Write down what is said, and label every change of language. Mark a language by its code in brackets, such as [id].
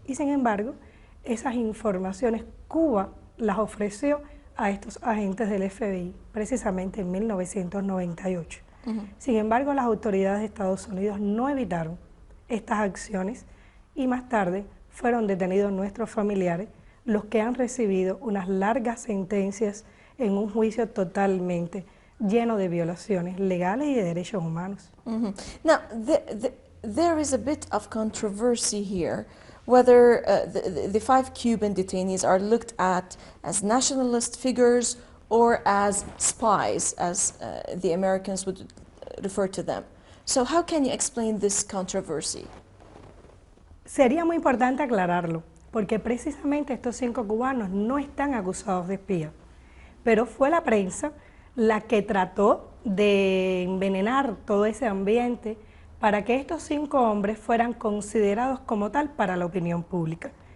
[es] Y sin embargo, esas informaciones Cuba las ofreció a estos agentes del FBI precisamente en 1998. Sin embargo, las autoridades de Estados Unidos no evitaron estas acciones y más tarde fueron detenidos nuestros familiares, los que han recibido unas largas sentencias en un juicio totalmente lleno de violaciones legales y de derechos humanos. [en] Now, there is a bit of controversy here whether the 5 Cuban detainees are looked at as nationalist figures or as spies, as the Americans would refer to them. So how can you explain this controversy? [es] Sería muy importante aclararlo, porque precisamente estos 5 cubanos no están acusados de espía, pero fue la prensa la que trató de envenenar todo ese ambiente para que estos 5 hombres fueran considerados como tal para la opinión pública.